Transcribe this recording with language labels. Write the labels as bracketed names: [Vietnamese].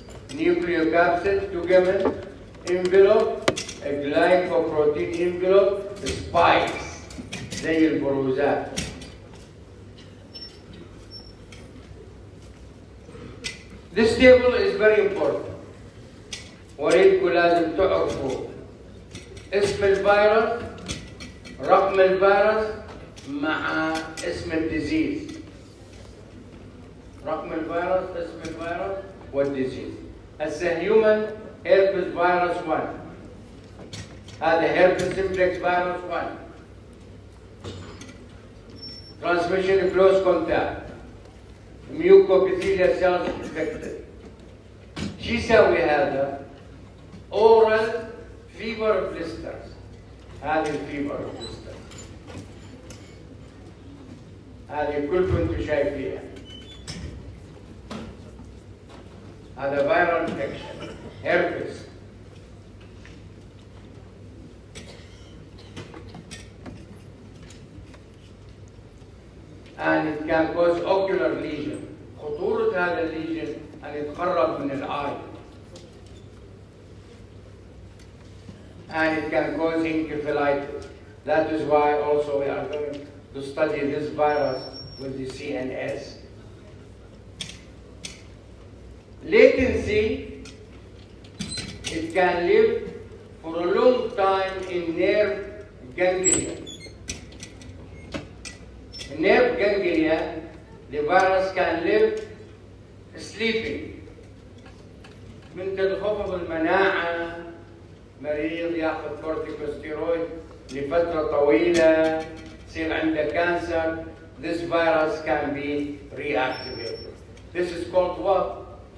[English] Nucleocapsid, tugamen, envelope, a glycoprotein envelope, spikes, [Arabic] زي البروزات. [English] This table is very important. [Arabic] وريدكم لازم تعرفوا اسم الفيروس، رقم الفيروس مع اسم الديزيز. رقم الفيروس، اسم الفيروس والديزيز. هسه هيومن هيربس فيروس 1. هذا هيربس سيمبلكس فيروس 1. [English] Transmission close contact. Mucopithelial cells infected. [Arabic] شو يسوي هذا؟ [English] oral fever blisters. [Arabic] هذه الفيبر blisters. هذه كلكم انتم شايفينها. [English] هذا viral infection, herpes. And it can cause ocular lesion. [Arabic] خطورة هذا الليجن أن يتقرب من العين. [English] And it can cause encephalitis. That is why also we are going to study this virus with the CNS. Latency, it can live for a long time in nerve ganglia. In nerve ganglia, the virus can live sleeping. [Arabic] من تنخفض المناعة، مريض ياخذ كورتيكوستيرويد لفترة طويلة، يصير عنده كانسر. [English] This virus can be reactivated. This is called what?